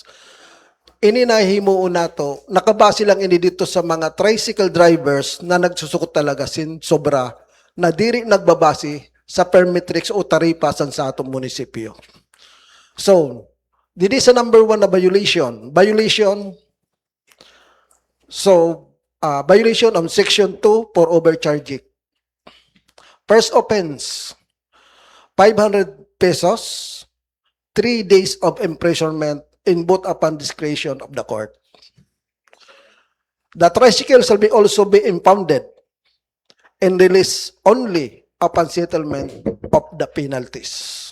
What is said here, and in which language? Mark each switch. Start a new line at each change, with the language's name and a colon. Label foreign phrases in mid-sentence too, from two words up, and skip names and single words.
Masbatenyo: Ini nahimuon nato, nakabase lang ini dito sa mga
English: tricycle drivers
Masbatenyo: na nagsusukot talaga sin sobra na diri nagbabase sa permetrics o taripa sa atong munisipyo. So, didi sa number 1 na violation.
English: Violation on Section 2 for overcharging. First offense, 500 pesos, 3 days of imprisonment in both upon discretion of the court. The tricycle shall be also be impounded and released only upon settlement of the penalties.